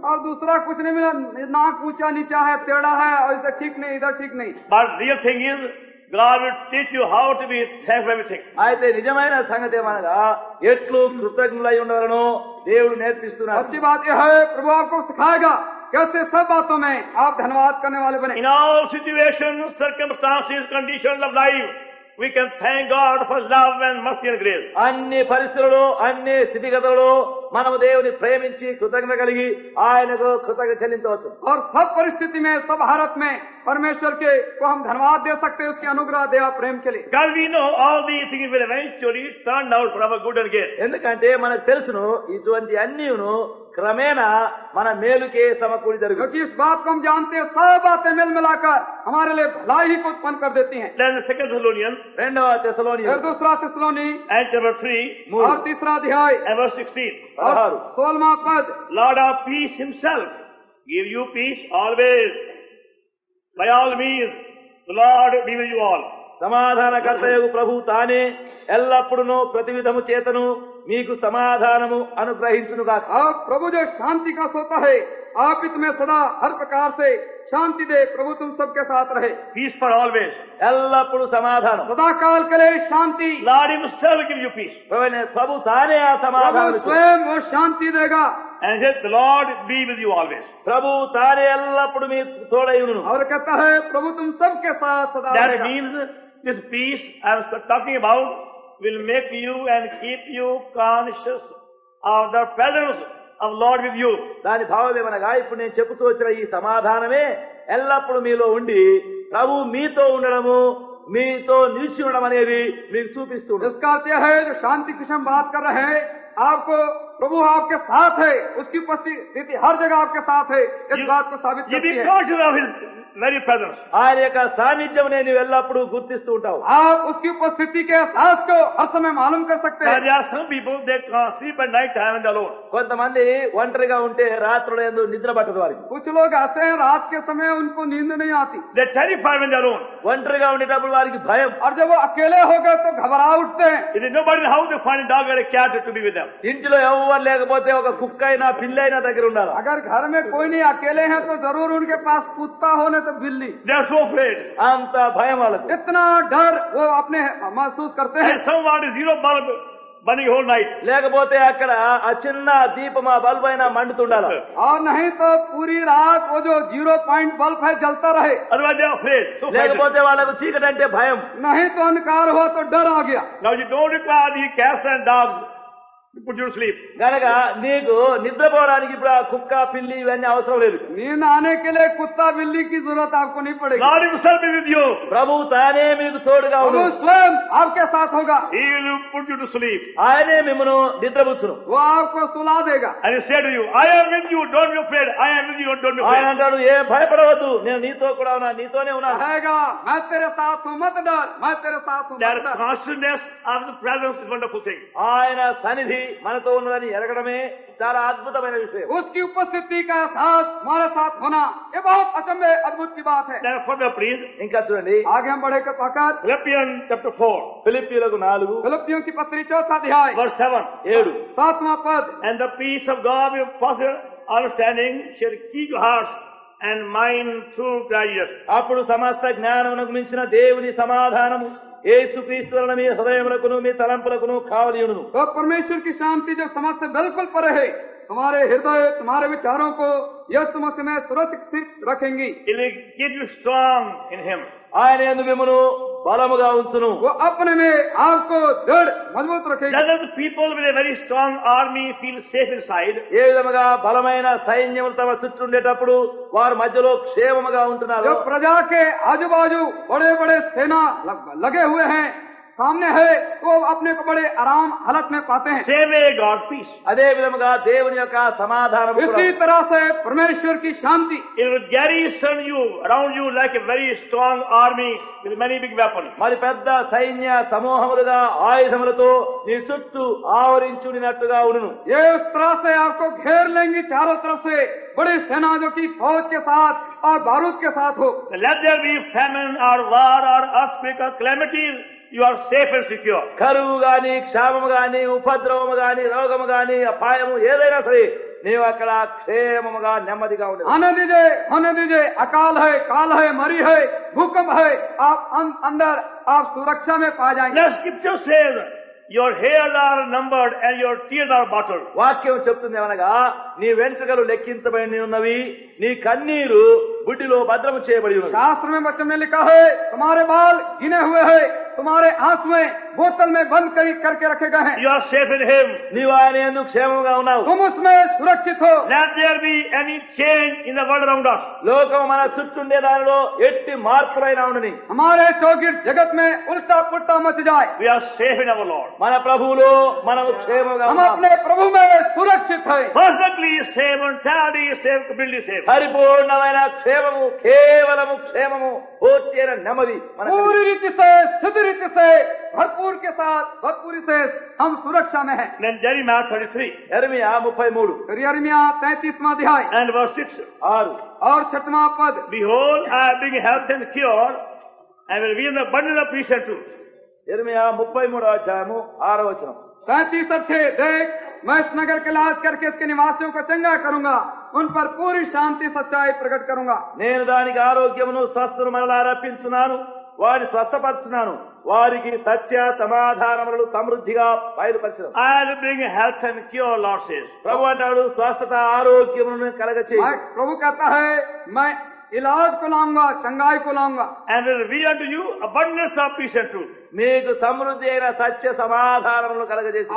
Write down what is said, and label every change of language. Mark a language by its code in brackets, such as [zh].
[hi] और दूसरा कुछ नहीं मिला, नाक ऊंचा नीचा है, टेढ़ा है, और इधर ठीक नहीं इधर ठीक नहीं. [en] But real thing is, God will teach you how to be thankful for everything. [te] అయితే నిజమైన సంగతి ఏమనగా ఎట్లు కృతజ్ఞులై ఉండవలనో దేవుడు నేర్పిస్తున్నారు. [hi] अच्छी बात यह है प्रभु आपको सिखाएगा कैसे सब बातों में आप धन्यवाद करने वाले बने. [en] In all situations, circumstances, conditions of life, we can thank God for love and mercy and grace. [te] అన్ని పరిస్థితులలో అన్ని స్థితిగతులలో మనము దేవుని ప్రేమించి కృతజ్ఞత కలిగి ఆయనకు కృతజ్ఞత చెల్లించవచ్చు. [hi] और सब परिस्थिति में सब हालत में परमेश्वर के को हम धन्यवाद दे सकते हैं उसकी अनुग्रह दया प्रेम के लिए. [en] Because we know all these things will eventually turn out for our good and good. [te] ఎందుకంటే మనకు తెలుసును ఇటువంటి అన్నిను క్రమేణా మన మేలుకే సమకూడి జరుగుతుంది. [hi] क्योंकि इस बात को हम जानते हैं सब बातें मिल मिलाकर हमारे लिए भलाई ही को उत्पन्न कर देती हैं. [en] Then the 2 Thessalonians, [te] రెండవ తెసలోనియ [hi] फिर दूसरा थिस्सलुनी [en] and chapter 3, [hi] और तीसरा अध्याय [en] and verse 16. [hi] और 16. 16वां पद. [en] Lord of peace himself give you peace always. By all means, the Lord be with you all. [te] సమాధానకర్తయగు ప్రభు తానే ఎల్లప్పుడూ ప్రతి విధము చేతను మీకు సమాధానము అనుగ్రహించును గాక. [hi] अब प्रभु जो शांति का सोता है आप इसमें सदा हर प्रकार से शांति दे. प्रभु तुम सबके साथ रहे. [en] Peace for always. [te] ఎల్లప్పుడు సమాధానం. [hi] सदा काल के लिए शांति. [en] Lord himself give you peace. [te] ప్రభు తానే ఆ [hi] प्रभु [te] సమాధానం. [hi] स्वयं वो शांति देगा. [en] And said, the Lord be with you always. [te] ప్రభు తానే ఎల్లప్పుడు మీకు తోడైయును. [hi] और कहता है प्रभु तुम सबके साथ सदा [en] That [hi] रहेगा. [en] means this peace I was talking about will make you and keep you conscious of the presence of Lord with you. [te] దాని భావం ఏమనగా ఇప్పుడు నేను చెబుతూ వచ్చిన ఈ సమాధానమే ఎల్లప్పుడు మీలో ఉండి ప్రభు మీతో ఉండడము మీతో నిలిచి ఉండడం అనేది మీకు చూపిస్తూ ఉంటుంది. [hi] इसका अर्थ यह है जो शांति की हम बात कर रहे हैं आपको प्रभु आपके साथ है, उसकी उपस्थिति हर जगह आपके साथ है, इस बात को साबित [en] You [hi] करती [en] be [hi] है। [en] conscious of His very presence. [te] ఆయన యొక్క సాన్నిధ్యం నేను ఎల్లప్పుడూ గుర్తిస్తూ ఉంటావు. [hi] आप उसकी उपस्थिति के एहसास को हर समय मालूम कर सकते [en] Now, [hi] हैं। [en] there are some people, they can't sleep at night time and they're alone. [te] కొంతమంది ఒంటరిగా ఉంటే రాత్రులు ఎందు నిద్ర పట్టదు వారికి. [hi] कुछ लोग ऐसे हैं, रात के समय उनको नींद नहीं आती, [en] They're terrified when they're alone. [te] ఒంటరిగా ఉండేటప్పుడు వారికి భయం. [hi] और जब वो अकेले हो गए तो घबरा उठते हैं। [en] If there's nobody in the house, they find a dog or a cat to be with them. [te] ఇంటిలో ఎవరు లేకపోతే ఒక కుక్క అయినా పిల్లి అయినా దగ్గర ఉండాలి. [hi] अगर घर में कोई नहीं, अकेले हैं, तो जरूर उनके पास कुत्ता हो नहीं तो बिल्ली। [en] They're so afraid. [te] అంత భయం వాళ్ళకి. [hi] इतना डर वो अपने महसूस करते हैं। [en] And someone is zero bulb burning whole night. [te] లేకపోతే అక్కడ ఆ చిన్న దీపం ఆ బల్బ్ అయినా మండుతుండాలి. [hi] और नहीं तो पूरी रात वो जो 0 बल्ब है जलता रहे। [en] Otherwise they're afraid. So frightened. [te] లేకపోతే వాళ్ళకు చీకటి అంటే భయం. [hi] नहीं तो अंधकार हुआ तो डर आ गया। [en] Now you don't require the cats and dogs to put you to sleep. [te] గనక నీకు నిద్రపోవడానికి ఇప్పుడు ఆ కుక్క పిల్లి ఇవన్నీ అవసరం లేదు. [hi] नींद आने के लिए कुत्ता बिल्ली की जरूरत आपको नहीं पड़ेगी। [en] God Himself is with you. [te] ప్రభు తానే మీకు తోడుగా [hi] प्रभु [te] ఉండు. [hi] स्वयं आपके साथ होगा, [en] He will put you to sleep. [te] ఆయనే మిమ్మను నిద్రపుచ్చును. [hi] वो आपको सुला देगा। [en] And He said to you, I am with you, don't be afraid. I am with you, don't be [te] ఆయన [en] afraid. [te] అంటాడు ఏం భయపడవద్దు, నేను నీతో కూడా ఉన్నా, నీతోనే ఉన్నాను. [hi] कहेगा मैं तेरे साथ हूँ, मत डर, मैं तेरे साथ हूँ, [en] That [hi] मत डर। [en] consciousness of the presence is a wonderful thing. [te] ఆయన సన్నిధి మనతో ఉన్నదని ఎరగడమే చాలా అద్భుతమైన విషయం. [hi] उसकी उपस्थिति का एहसास हमारे साथ होना, ये बहुत अचंभे अद्भुत की बात है। [en] Then further please, [te] ఇంకా చూడండి [hi] आगे हम बढ़े के पकड़ [en] Philippians chapter 4, [te] ఫిలిప్పీయులకు 4 [hi] फिलिप्पियों की पत्री 4 अध्याय [en] verse 7. 7. [hi] 7वां पद। [en] And the peace of God with perfect understanding shall keep your hearts and mind through Christ Jesus. [te] అప్పుడు సమస్త జ్ఞానమునకు మించిన దేవుని సమాధానము యేసుక్రీస్తు వలన మీ హృదయములకును మీ తలంపులకును కావలియును. [hi] तो परमेश्वर की शांति जो समझ से बिल्कुल परे है, तुम्हारे हृदय तुम्हारे विचारों को यीशु मसीह में सुरक्षित रखेंगी। [en] It will keep you strong in Him. [te] ఆయన యందు మిమ్మును బలముగా ఉంచును. [hi] वो अपने में आपको दृढ़ मजबूत रखेगी। [en] Doesn't the people with a very strong army feel safe inside? [te] ఏ విధముగా బలమైన సైన్యములు తమ చుట్టూ ఉండేటప్పుడు వారి మధ్యలో క్షేమముగా ఉంటున్నారు. [hi] जो प्रजा के आजू बाजू बड़े बड़े सेना लगे हुए हैं, सामने है, तो अपने को बड़े आराम हालत में पाते हैं। [en] Same way God's peace. [te] అదే విధముగా దేవుని యొక్క సమాధానం [hi] इसी तरह से परमेश्वर की शांति [en] It will garrison you around you like a very strong army with many big weapons. [te] మరి పెద్ద సైన్య సమూహములుగా ఆయుధములతో నీ చుట్టూ ఆవరించుడినట్టుగా ఉండును. [hi] ये उस तरह से आपको घेर लेंगी चारों तरफ से, बड़ी सेना जो की फौज के साथ और बारूद के साथ हो। [en] Let there be famine or war or earthquake or calamities, you are safe and secure. [te] కరువు గాని క్షామము గాని ఉపద్రవము గాని రోగము గాని అపాయము ఏదైనా సరే నీవు అక్కడ క్షేమముగా నెమ్మదిగా ఉండదు. [hi] आने दीजिए, होने दीजिए, अकाल है, काल है, मरी है, भूकंप है, आप अंदर आप सुरक्षा में पा जाएंगे। [en] The scripture says, your hairs are numbered and your tears are bottled. [te] వాక్యం చెప్తుంది ఏమనగా నీ వెంట్రుకలు లెక్కించబడి ఉన్నవి, నీ కన్నీరు బుడ్డిలో భద్రము చేయబడి ఉన్నది. [hi] शास्त्र में वचन में लिखा है, तुम्हारे बाल गिने हुए हैं, तुम्हारे आंसुएं बोतल में बंद करके रखे गए हैं। [en] You are safe in Him. [te] నీవు ఆయన యందు క్షేమంగా ఉన్నావు. [hi] तुम उसमें सुरक्षित हो। [en] Let there be any change in the world around us. [te] లోకం మన చుట్టూండే దానిలో ఎట్టి మార్పులైనా ఉండని [hi] हमारे चौगिर जगत में उल्टा पुल्टा मच जाए, [en] We are safe in our Lord. [te] మన ప్రభువులో మనము క్షేమంగా [hi] हम [te] ఉన్నాము. [hi] अपने प्रभु में सुरक्षित है। [en] Perfectly safe, entirely safe, completely safe. [te] పరిపూర్ణమైన క్షేమము, కేవలము క్షేమము, పూర్తి అయిన నెమ్మది మనకు [hi] पूरी रीति से सिद्ध रीति से भरपूर के साथ भरपूरी से हम सुरक्षा में हैं। [en] Then Jeremiah 33 [te] యెరెమీయా 33 [hi] फिर यिर्मयाह 33वां अध्याय [en] and verse 6. 6. [hi] और 6वां पद। [en] Behold, I bring health and cure, and will be in the abundance of peace and truth. [te] యెరెమీయా 33వ అధ్యాయము 6వ వచనం. [hi] 33 और 6, देख मैं इस नगर के इलाज करके इसके निवासियों को चंगा करूंगा, उन पर पूरी शांति सच्चाई प्रकट करूंगा। [te] నేను దానికి ఆరోగ్యమును స్వస్థను మరలా రప్పించున్నాను, వారిని స్వస్థపరుచున్నాను, వారికి సత్య సమాధానములను సమృద్ధిగా బయలుపరచను. [en] I will bring health and cure, Lord says. [te] ప్రభు అంటాడు స్వస్థత ఆరోగ్యమును కలగచేయి. [hi] प्रभु कहता है मैं इलाज को लाऊंगा, चंगाई को लाऊंगा, [en] And will be unto you abundance of peace and truth. [te] మీకు సమృద్ధి అయిన సత్య సమాధానములను కలగజేసి